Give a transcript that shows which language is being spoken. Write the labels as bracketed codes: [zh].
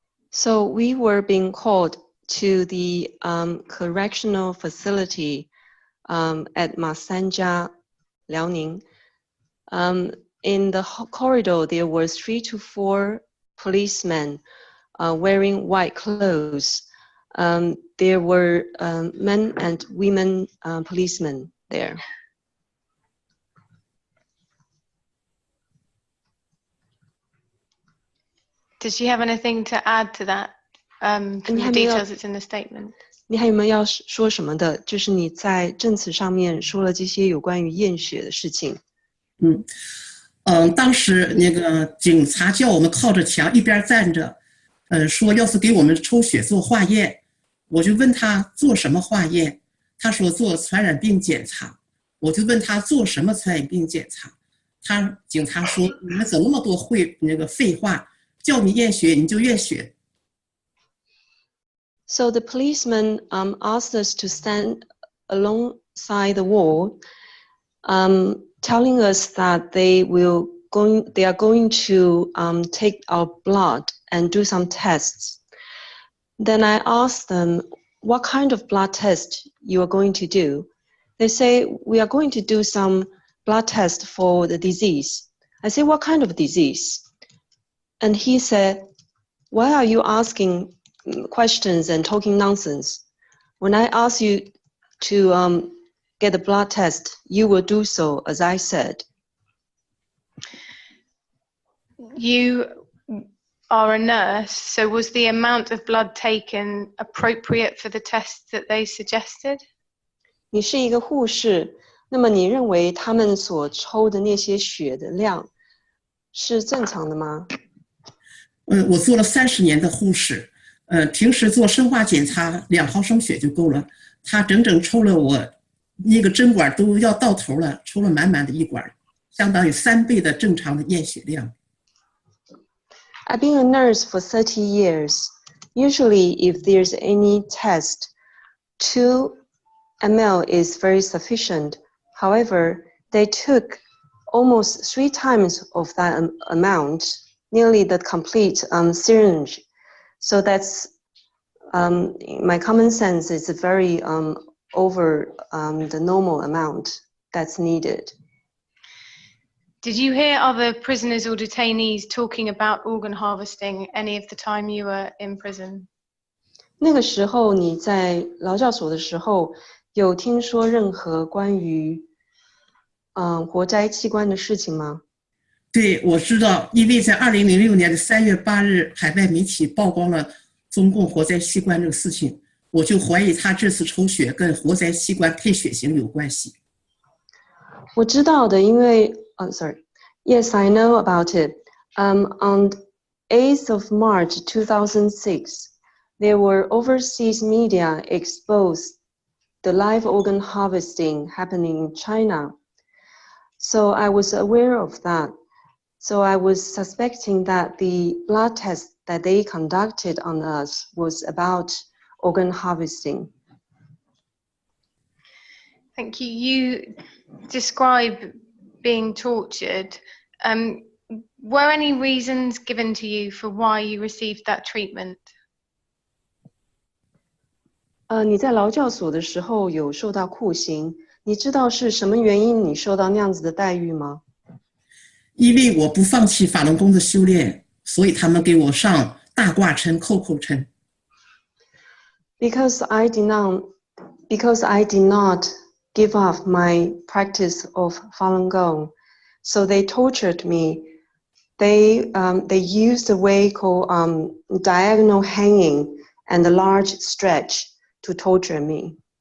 [en] So we were being called to the correctional facility at Masanja, Liaoning. In the corridor, there were 3 to 4 policemen wearing white clothes. There were men and women policemen there. Does she have anything to add to that from the details that's in the statement? [zh] 你还有没有要说什么的？就是你在证词上面说了这些有关于验血的事情。当时那个警察叫我们靠着墙一边站着，说要是给我们抽血做化验，我就问他做什么化验，他说做传染病检查，我就问他做什么传染病检查，警察说你们怎么那么多废话，叫你验血你就验血。 [en] So the policeman asked us to stand alongside the wall, telling us that they are going to take our blood and do some tests. Then I asked them, what kind of blood test you are going to do? They say, we are going to do some blood test for the disease. I say, what kind of disease? And he said, why are you asking questions and talking nonsense? When I ask you to get a blood test, you will do so as I said. You are a nurse, so was the amount of blood taken appropriate for the tests that they suggested? [zh] 你是一个护士，那么你认为他们所抽的那些血的量是正常的吗？我做了30年的护士，平时做生化检查2毫升血就够了，他整整抽了我那个针管都要到头了，抽了满满的一管，相当于3倍的正常的验血量。 [en] I've been a nurse for 30 years. Usually, if there's any test, 2 ml is very sufficient. However, they took almost 3 times of that amount, nearly the complete syringe. So that's, my common sense is very over the normal amount that's needed. Did you hear other prisoners or detainees talking about organ harvesting any of the time you were in prison? [zh] 那个时候你在劳教所的时候，有听说任何关于活摘器官的事情吗？对，我知道，因为在2006年的3月8日，海外媒体曝光了中共活摘器官这个事情，我就怀疑他这次抽血跟活摘器官配血型有关系。我知道的，因为 [en] Yes, I know about it. On 8th of March 2006, there were overseas media exposed the live organ harvesting happening in China. So I was aware of that. So I was suspecting that the blood test that they conducted on us was about organ harvesting. Thank you. You describe being tortured. Were any reasons given to you for why you received that treatment? [zh] 你在劳教所的时候有受到酷刑，你知道是什么原因你受到那样子的待遇吗？因为我不放弃法轮功的修炼，所以他们给我上大挂针、扣扣针。 [en] Because I did not Because I did not give up my practice of Falun Gong, so they tortured me. They used a way called diagonal hanging and a large stretch to torture me.